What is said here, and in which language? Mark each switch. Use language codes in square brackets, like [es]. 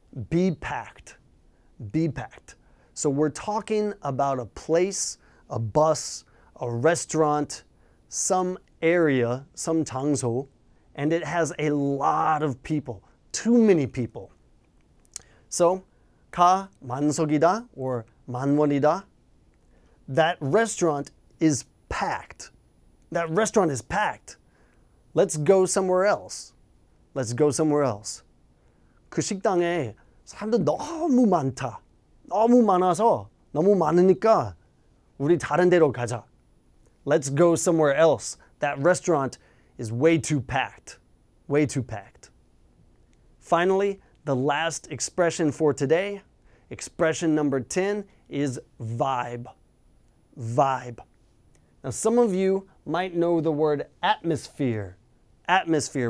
[en] Be packed. Be packed. So we're talking about a place, a bus, a restaurant, some area, some 장소, and it has a lot of people, too many people. [ko] So, 가 만석이다 or 만원이다. [en] That restaurant is packed. That restaurant is packed. Let's go somewhere else. Let's go somewhere else. [ko] 그 식당에 사람들 너무 많다. 너무 많아서 너무 많으니까 우리 다른 데로 가자. [en] Let's go somewhere else. That restaurant is way too packed. Way too packed. Finally, the last expression for today, expression number 10, is vibe. Vibe. Now, some of you might know the word atmosphere. Atmosphere.